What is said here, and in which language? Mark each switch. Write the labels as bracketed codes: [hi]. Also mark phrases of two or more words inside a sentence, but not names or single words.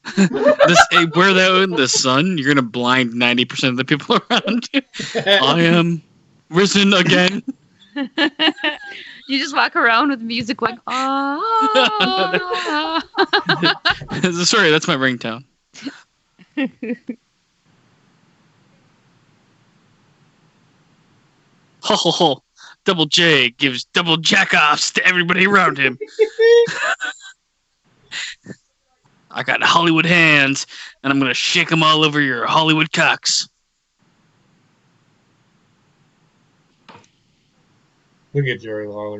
[en] Wear that in the sun, you're gonna blind 90% of the people around you. I am risen again. You just walk around with music like, oh. Sorry, that's my ringtone. Ho ho ho. Double J gives double jack-offs to everybody around him. I got Hollywood hands, and I'm gonna shake them all over your Hollywood cocks. Look at Jerry Lawler.